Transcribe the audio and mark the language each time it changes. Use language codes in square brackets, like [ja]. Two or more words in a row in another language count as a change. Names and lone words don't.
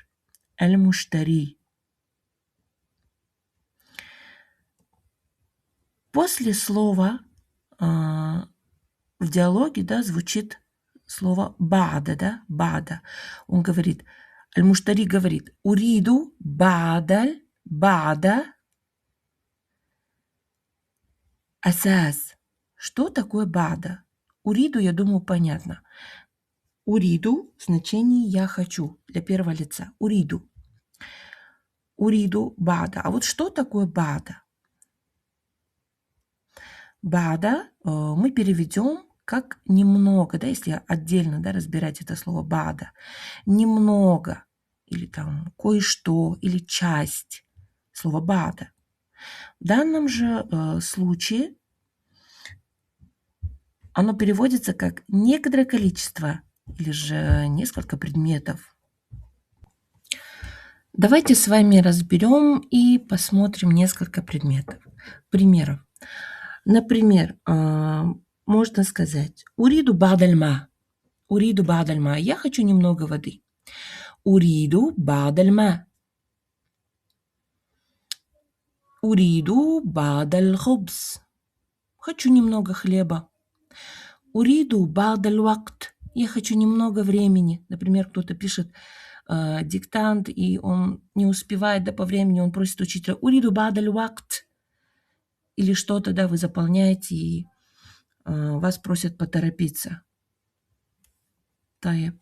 [ru] Аль-муштари. После слова в диалоге, да, звучит слово бада, да, бада. Он говорит, аль-муштари говорит, [ar] أريد بعض، بعض أساس. [ru] Что такое бада? Уриду, я думаю, понятно. Уриду в значении я хочу для первого лица. [ar] أريد. أريد بعض. [ru] А вот что такое бада? Бада мы переведем как немного, да, если отдельно, да, разбирать это слово бада. Немного, или там кое-что, или часть. Слово бада. В данном же случае оно переводится как некоторое количество или же несколько предметов. Давайте с вами разберем и посмотрим несколько примеров. [ar] Например, можно сказать «أريد بعض الماء». «أريد بعض الماء». [ru] Я хочу немного воды. [ar] «أريد بعض الماء». «أريد بعض الخبز». [ru] Хочу немного хлеба. [ar] «أريد بعض الوقت». [ru] Я хочу немного времени. Например, кто-то пишет диктант, и он не успевает, да, по времени, он просит учителя [ar] «أريد بعض الوقت». [ru] Или что-то, да, вы заполняете, и вас просят поторопиться. [ar] Таеб.